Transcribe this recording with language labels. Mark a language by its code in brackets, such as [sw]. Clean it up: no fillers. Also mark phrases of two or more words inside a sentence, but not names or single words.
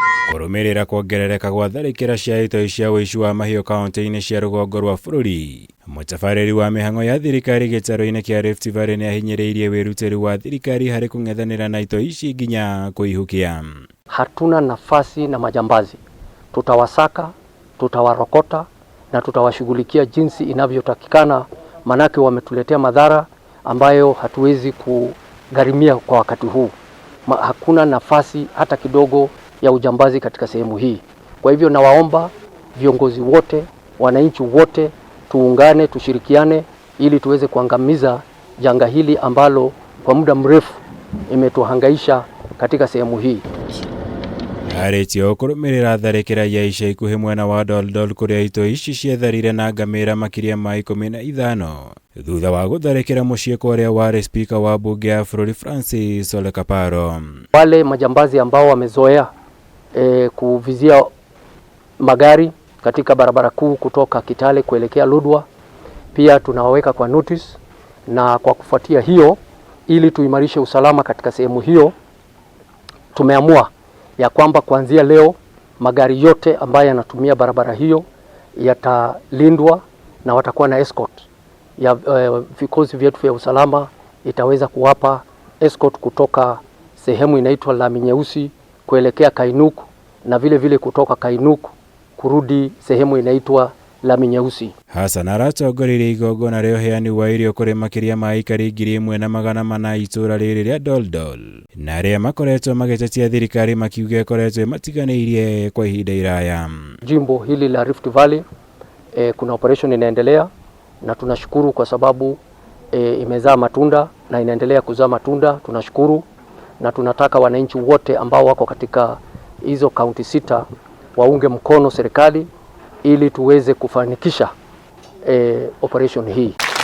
[ki] Kurumirira kuongerereka gwa tharikira cia itoi cia uici wa mahiũ kaunti-inĩ cia rũgongo rwa bũrũri, mũtabarĩri wa mĩhang'o ya thirikari gĩtarũ-inĩ kĩa Rift Valley nĩ ahinyĩrĩirie wĩrutĩri wa thirikari harĩ kũng'ethanĩra na itoi ici nginya kũihukia. [sw] Hatuna nafasi na majambazi, tutawasaka, tutawarokota na tutawashughulikia jinsi inavyotakikana, manake wametuletea madhara ambayo hatuwezi kugharimia kwa wakati huu. Hakuna nafasi hata kidogo ya ujambazi katika sehemu hii. Kwa hivyo nawaomba viongozi wote, wananchi wote, tuungane, tushirikiane ili tuweze kuangamiza janga hili ambalo kwa muda mrefu imetuhangaisha katika sehemu hii. [ki] Aretio kurumirira tharikira ya ica ikuhi mwena wa Doldol kuria itoi ici cietharire na ngamĩra makiria ma 15 thutha wa gutharikira muciĩ kwaria wari spika wa bunge ya bũrũri Francis Ole Kaparo. [sw] Wale majambazi ambao wamezoea kuvizia magari katika barabara kuu kutoka Kitale kuelekea Lodwar pia tunawaweka kwa notice, na kwa kufuatia hiyo, ili tuimarishe usalama katika sehemu hiyo, tumeamua ya kwamba kuanzia leo magari yote ambayo yanatumia barabara hiyo yatalindwa na watakuwa na escort ya vikosi vyetu vya usalama. Itaweza kuwapa escort kutoka sehemu inaitwa Lami Nyeusi kuelekea Kainuk na vile vile kutoka Kainuk kurudi sehemu inaitwa Lami Nyeusi. [ki] Hassan aratongoririe igongona rĩa ũheani wa irio kũrĩ makiria ma aikari 1,400 itũra rĩrĩ rĩa Doldol, na arĩa makoretwo magĩtetia thirikari makiuga ĩkoretwo matiganĩirie kwa ihinda iraya. [sw] Jimbo hili la Rift Valley kuna operation inaendelea na tunashukuru kwa sababu imezaa matunda na inaendelea kuzaa matunda. Tunashukuru na tunataka wananchi wote ambao wako katika hizo kaunti 6 waunge mkono serikali ili tuweze kufanikisha operation hii.